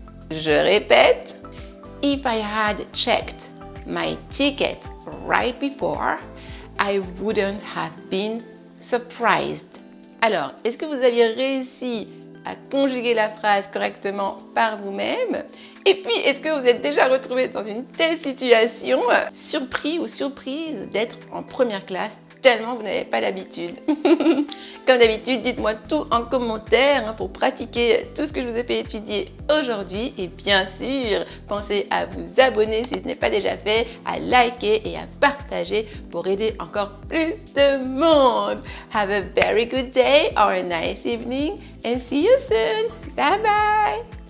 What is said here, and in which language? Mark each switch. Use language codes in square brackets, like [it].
[fr] Je répète, [en] If I had checked my ticket right before, I wouldn't have been surprised. [fr] Alors, est-ce que vous aviez réussi à conjuguer la phrase correctement par vous-même? Et puis, est-ce que vous êtes déjà retrouvé dans une telle situation, surpris ou surprise d'être en première classe, tellement vous n'avez pas l'habitude? Comme d'habitude, dites-moi tout en commentaire pour pratiquer tout ce que je vous ai fait étudier aujourd'hui. Et bien sûr, pensez à vous abonner si ce n'est pas déjà fait, à liker et à partager pour aider encore plus de monde. [en] Have a very good day or a nice evening and see you soon. Bye bye!